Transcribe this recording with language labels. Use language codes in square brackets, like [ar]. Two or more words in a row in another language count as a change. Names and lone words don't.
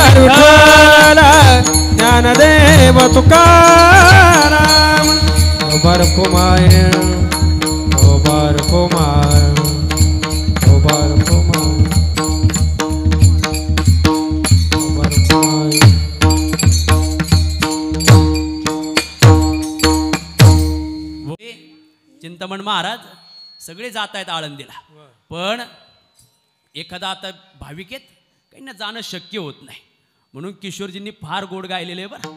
[mr] विठ्ठल ज्ञानदेव तुकाराम विठोबा रखुमाये विठोबा रखुमाये विठोबा रखुमाये विठोबा रखुमाये चिंतामण महाराज सगळे जात आहेत आळंदीला, पण एखादा आता भाविक आहेत काहींना जाणं शक्य होत नाही, म्हणून किशोरजींनी फार गोड गायलेले आहे बरं.